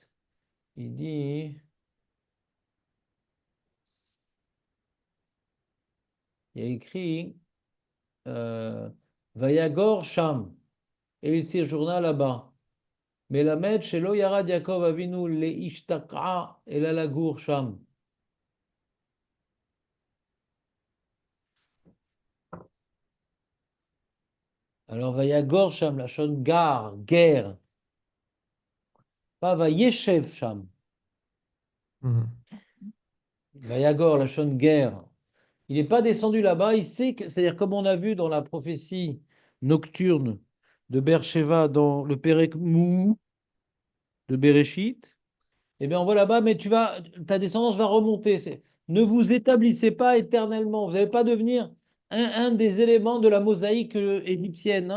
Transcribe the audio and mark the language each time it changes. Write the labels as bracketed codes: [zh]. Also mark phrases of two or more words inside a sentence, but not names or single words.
[fr] Il dit, il y a écrit, [he] ויגור שם, [fr] et il séjourna là-bas. [he] מלמד שלא ירד יעקב אבינו להשתקעה, אלא לגור שם. Alors, ויגור שם, לשון גר, גר. pas וישב שם. Mhm. ויגור, לשון גר. [fr] Il n'est pas descendu là-bas, il sait que, c'est-à-dire comme on a vu dans la prophétie nocturne de Beersheba dans le [he] פרק מו [fr] de Béréchit, eh bien on voit là-bas, mais ta descendance va remonter. Ne vous établissez pas éternellement, vous n'allez pas devenir un des éléments de la mosaïque égyptienne.